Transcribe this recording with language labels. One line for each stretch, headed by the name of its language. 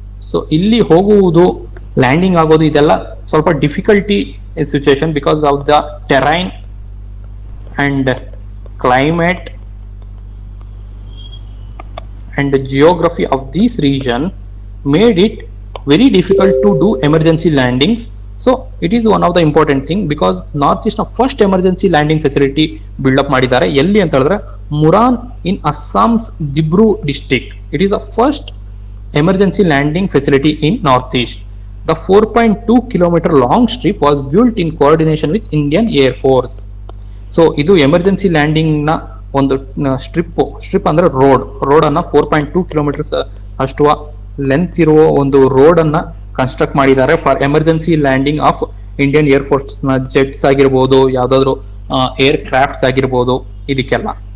Kannada: So ಇಲ್ಲಿ ಹೋಗುವುದು, landing ಆಗೋದು, ಇದೆಲ್ಲ ಸ್ವಲ್ಪ difficulty situation
English: Because of the terrain and climate and the geography of this region made it very difficult to do emergency landings. So it is one of the important thing because Northeast na first emergency landing facility build up
Kannada: ಮಾಡಿದ್ದಾರೆ. ಎಲ್ಲಿ ಅಂತ ಹೇಳಿದ್ರೆ ಮುರಾನ್
English: in Assam's Dibru district. It is the first emergency landing facility in Northeast. The 4.2 kilometer long strip was built in coordination with Indian Air Force.
Kannada: So ಇದು emergency landing ನ ಒಂದು strip ಅಂದ್ರೆ road ಅನ್ನ 4.2 kilometres ಅಷ್ಟು length ಇರುವ ಒಂದು road ಅನ್ನ construct ಮಾಡಿದ್ದಾರೆ for emergency landing of Indian air force ನ ಜೆಟ್ಸ್ ಆಗಿರ್ಬೋದು, ಯಾವ್ದಾದ್ರು ಏರ್ ಕ್ರಾಫ್ಟ್ಸ್ ಆಗಿರ್ಬೋದು, ಇದಕ್ಕೆಲ್ಲ.